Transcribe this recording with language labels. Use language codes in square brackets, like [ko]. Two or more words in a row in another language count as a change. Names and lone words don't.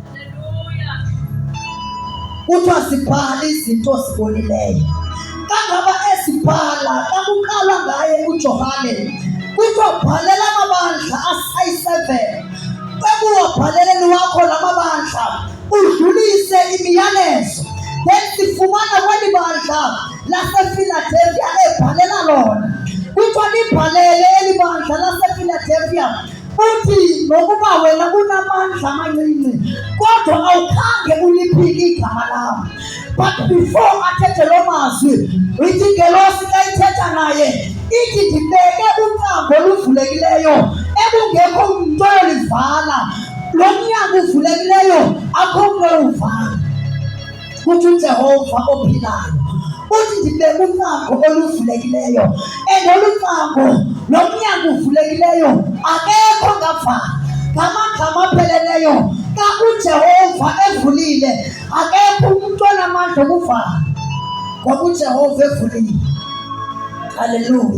[xh] Kuthiwa sibhale izinto ozibonileyo. Kangaba esibhala xa kuqalwa ngaye uJohane, kuthiwa bhalela amabandla ayi-7. Ekuwabhaleleni wakho la mabandla udlulise imiyalezo. Then sifumana kweli bandla laseFiladelfia ebhalela lona. Kuthiwa libhalele eli bandla laseFiladelfia uthi, nokuba wena unamandla amancinci kodwa awukhange uliphike igama lam. [en] But before [xh] athethe loo mazwi, ithi ingelosi xa ithetha naye ithi, ndibeke unyango oluvulekileyo ekungekho mntu olivala. Lo mnyango uvulekileyo akho mntu oluvala. Kuthi uJehova ophilayo uthi, ndibeke unyango oluvulekileyo, and olu mnyango uvulekileyo akekho ngavala. Ngamagama apheleleyo, xa uJehova evulile akekho umntu onamandla okuvala, ngoba uJehova evulile. Haleluya.